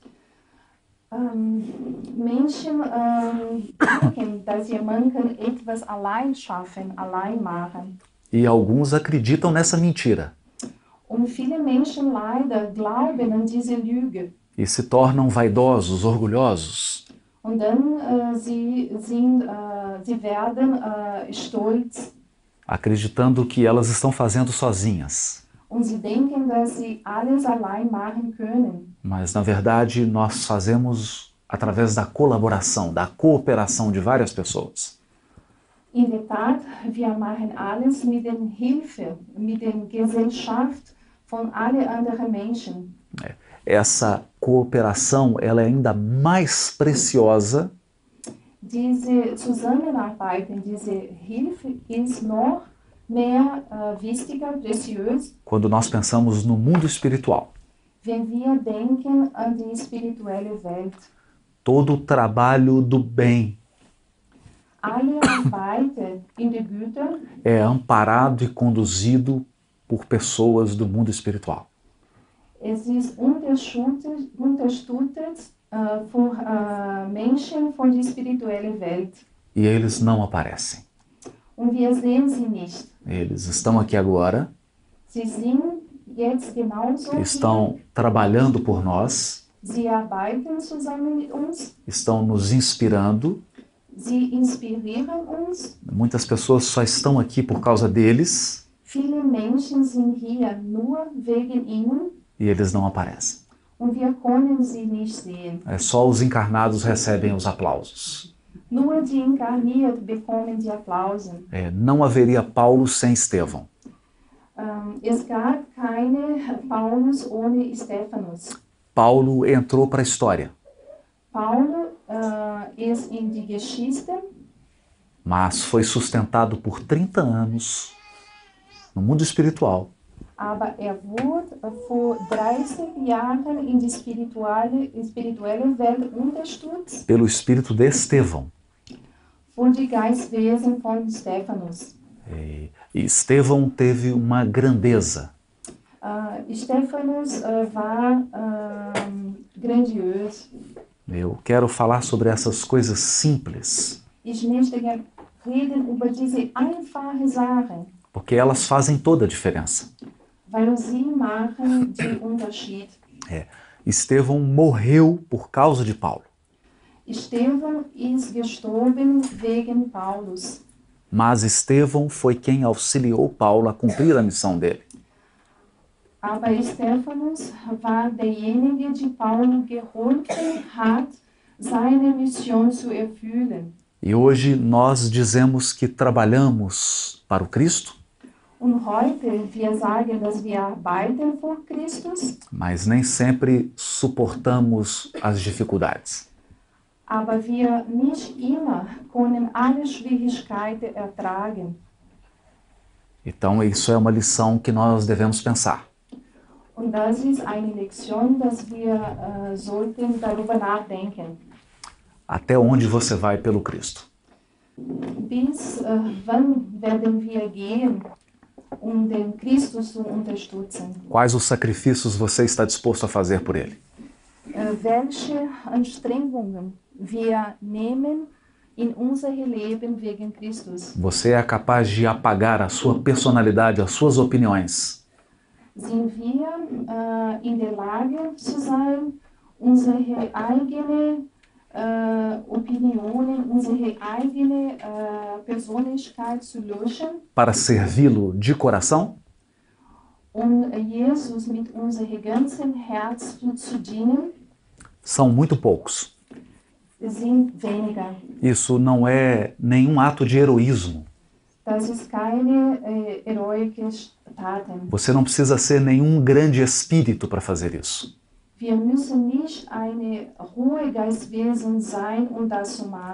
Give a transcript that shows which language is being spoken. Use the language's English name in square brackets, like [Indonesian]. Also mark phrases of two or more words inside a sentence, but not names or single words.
[German] Menschen denken, dass sie manchen etwas allein schaffen, allein machen. [Portuguese] E alguns acreditam nessa mentira. [German] Und viele Menschen leider glauben an diese Lüge. [Portuguese] E se tornam vaidosos, orgulhosos. [German] Und dann sie werden stolz. [Portuguese] Acreditando que elas estão fazendo sozinhas. [German] Und sie denken, dass sie alles allein machen können. [Portuguese] Mas, na verdade, nós fazemos através da colaboração, da cooperação de várias pessoas. [German] In der Tat, wir machen alles mit der Hilfe, mit der Gesellschaft von allen anderen Menschen. [Portuguese] Essa cooperação, ela é ainda mais preciosa. [German] Diese Zusammenarbeit, diese Hilfe ist noch mehr wichtiger, preciös, [Portuguese] quando nós pensamos no mundo espiritual. [German] wenn wir denken an die spirituelle Welt. [Portuguese] Todo o trabalho do bem [German] Alle Arbeit in der Güte [Portuguese] é amparado e conduzido por pessoas do mundo espiritual. [German] es ist unterstützt von Menschen von der spirituellen Welt. [Portuguese] E eles não aparecem. [German] Und wir sehen sie nicht. [Portuguese] Eles estão aqui agora, [German] Sie sind jetzt genauso [Portuguese] estão trabalhando por nós, [German] hier. Sie arbeiten zusammen mit uns. [Portuguese] estão nos inspirando. [German] Sie inspirieren uns. [Portuguese] Muitas pessoas só estão aqui por causa deles [German] Viele Menschen sind hier nur wegen ihnen [Portuguese] e eles não aparecem. [German] und wir können sie nicht sehen. [Portuguese] Só os encarnados recebem os aplausos. [German] Nur die Inkarnierten bekommen die Applausen. [Portuguese] Não haveria Paulo sem Estevão. [German] Es gab keine Paulus ohne Stephanus. [Portuguese] Paulo entrou para a história, [German] Paulo ist in die Geschichte, [Portuguese] mas foi sustentado por 30 anos no mundo espiritual [German] aber wurde vor 30 Jahren in die spirituelle Welt unterstützt [Portuguese] pelo espírito de Estevão. [German] von die Geistwesen von Stephanus. [Portuguese] E Estevão teve uma grandeza. [German] Stephanus war grandios. [Portuguese] Eu quero falar sobre essas coisas simples, [German] Ich möchte gerne reden über diese einfache Sache, [Portuguese] porque elas fazem toda a diferença. [German] weil sie machen den Unterschied. [Portuguese] Estevão morreu por causa de Paulo, [German] Stephen ist gestorben wegen Paulus, [Portuguese] mas Estevão foi quem auxiliou Paulo a cumprir a missão dele. [German] aber Stephanus war derjenige, der Paulus geholfen hat, seine Mission zu erfüllen. [Portuguese] E hoje nós dizemos que trabalhamos para o Cristo, [German] Und heute, wir sagen, dass wir arbeiten für Christus, [Portuguese] mas nem sempre suportamos as dificuldades. [German] aber wir nicht immer können alle Schwierigkeiten ertragen. [Portuguese] Então isso é uma lição que nós devemos pensar. [German] Und das ist eine Lektion, dass wir sollten darüber nachdenken. [Portuguese] Até onde você vai pelo Cristo? [German] Bis wann werden wir gehen, den Christus zu unterstützen? [Portuguese] Quais os sacrifícios você está disposto a fazer por ele? [German] Welche Anstrengungen wir nehmen in unser Leben wegen Christus? [Portuguese] Você é capaz de apagar a sua personalidade, as suas opiniões, [German] Sind wir in der Lage zu sein, unsere eigene Opinionen, unsere eigene Persönlichkeit zu löschen [Portuguese] para servi-lo de coração? [German] und Jesus mit unserem ganzen Herz zu dienen? [Portuguese] São muito poucos. [German] Sind weniger. [Portuguese] Isso não é nenhum ato de heroísmo. [German] Das ist keine heroische Taten. [Portuguese] Você não precisa ser nenhum grande espírito para fazer isso. [German] Wir müssen nicht eine hohe Geistwesen sein, das zu machen.